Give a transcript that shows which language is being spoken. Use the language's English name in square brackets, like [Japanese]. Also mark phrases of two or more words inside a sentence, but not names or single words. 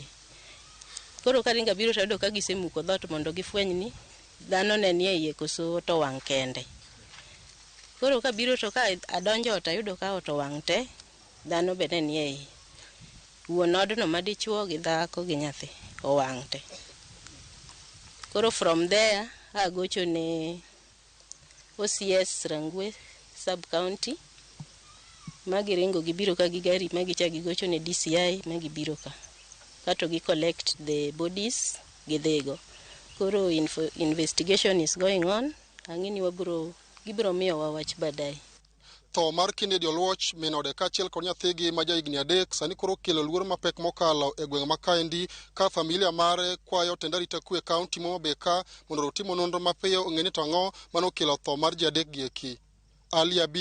[Luo (Kenya and Tanzania)] Koro ka ringa biro tayudo ka gisemuko dhot mondo gifweny ni dhano ne nie iye koso to wang' kende. Koro ka biro to ka adonjo ot ayudo ka ot wang' te dhano be ne nie iye. Wuon odno madichuo gi dhako gi nyathi owang' te. Koro [English] from there [Luo (Kenya and Tanzania)] agocho ne OCS Rangwe sub county magiringo gibiro ka gi gari magicha gigocho ne DCI magibiro ka kato gi [English] collect the bodies [Luo (Kenya and Tanzania)] gidhigo. [English] Koro investigation is going on. [Luo (Kenya and Tanzania)] Angini gibiro miyo wawach badai. Tho mar Kennedy Oluoch min ode kaachiel kod nyathigi ma jahigni 3 sani koro kelo luoro mapek mokalo e gweng' ma kaendi ka familia mare kwayo tend arita kwe kaunti Homa Bay ka mondo otimo nonro mapiyo ong'e ni tang'o manokelo tho mar ji adek gi eki.